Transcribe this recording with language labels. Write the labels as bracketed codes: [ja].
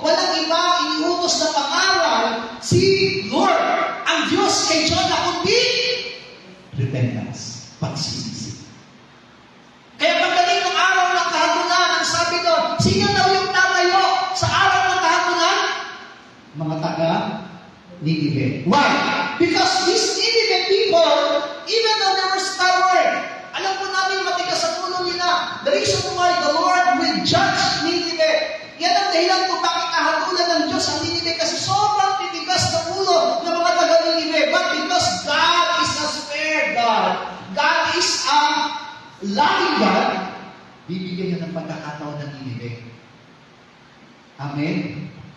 [tl] Walang iba iniutos na pangaral si Lord, ang Diyos kay Jonah, kundi repentance, pagsisisi. Kaya pagdating ng araw ng kahagunan, ang sabi doon, sino daw yung tatayo sa araw ng kahagunan? Mga taga-Ninive. [en] Why? Because these Ninive people, even though they were stubborn, [tl] alam po namin matigas sa puno nila. [en] The reason why the Lord will judge Ninive. [tl] Yan ang dahilan kung bakit nahatulan ng Diyos ang Ninive kasi sobrang titigas na ulo ng mga taga-Ninive. [en] But because God is a fair God, God is a loving God, [tl] bibigyan niya ng pagkakataon ng Ninive. Amen?